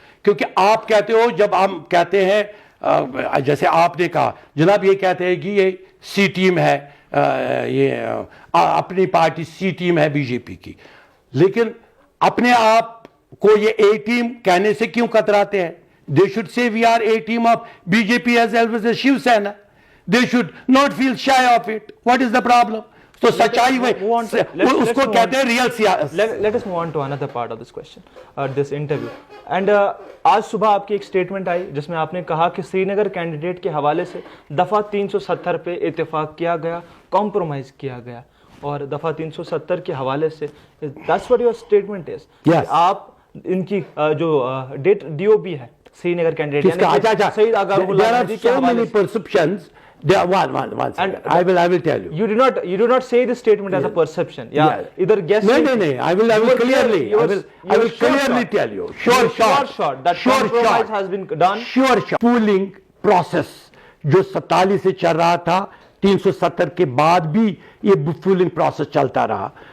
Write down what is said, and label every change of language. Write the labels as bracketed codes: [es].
[ur] کیونکہ آپ کہتے ہو، جب ہم کہتے ہیں جیسے آپ نے کہا جناب، یہ کہتے ہیں کہ یہ سی ٹیم ہے، یہ اپنی پارٹی سی ٹیم ہے بی جے پی کی، لیکن اپنے آپ کو یہ اے ٹیم کہنے سے کیوں کتراتے ہیں؟ [en] They should say we are a team of BJP as well as Shiv Sena. They should not feel shy of it. What is the problem? [ur] تو سچائی میں اس کو کہتے ہیں ریئل سیاست. [en] Let us move on to another part of this question, this interview. [ur] And آج صبح آپ کی ایک سٹیٹمنٹ آئی جس میں آپ نے کہا کہ سری نگر کینڈیڈیٹ کے حوالے سے دفعہ 370 پہ اتفاق کیا گیا، کمپرومائز کیا گیا، اور دفعہ 370 کے حوالے سے [en] that's what your statement is. [ur] آپ ان کی جو DOB ہے سری نگر کینڈیڈیٹ سعید آغا اللہ کے حوالے سے [en] One second. I will tell you. You do not say this statement as a perception. Yeah. Either guess. No. I will clearly tell you. Sure. That compromise has been done. Sure. [ur] Pooling process جو 47 سے چل رہا تھا، 370 کے بعد بھی یہ polling process چلتا رہا.